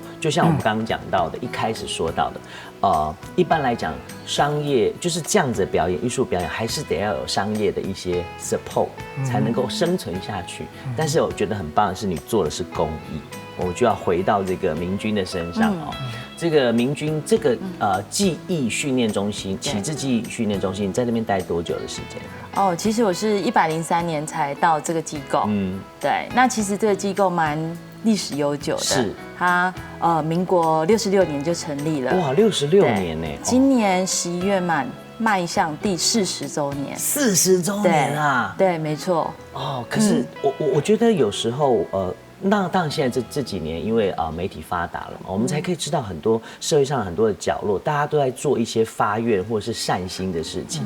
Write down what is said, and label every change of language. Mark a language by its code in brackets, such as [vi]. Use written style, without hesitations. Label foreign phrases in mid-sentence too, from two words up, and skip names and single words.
[zh] 就像我們剛剛講到的，一開始說到的，一般來講，商業就是這樣子的表演，藝術表演還是得要有商業的一些 support 才能夠生存下去。但是我覺得很棒的是，你做的是公益，我就要回到這個明君的身上哦。這個明君，這個記憶訓練中心，啟智記憶訓練中心，你在那邊待多久的時間？哦，其實我是103年才到這個機構。對，那其實這個機構蠻历史悠久的。是。它民国66年就成立了。哇，66年呢！今年11月迈向第40周年。 40周年啊！对，没错。哦，可是我觉得有时候那当然现在这几年因为媒体发达了嘛，我们才可以知道很多社会上很多的角落，大家都在做一些发愿或者是善心的事情。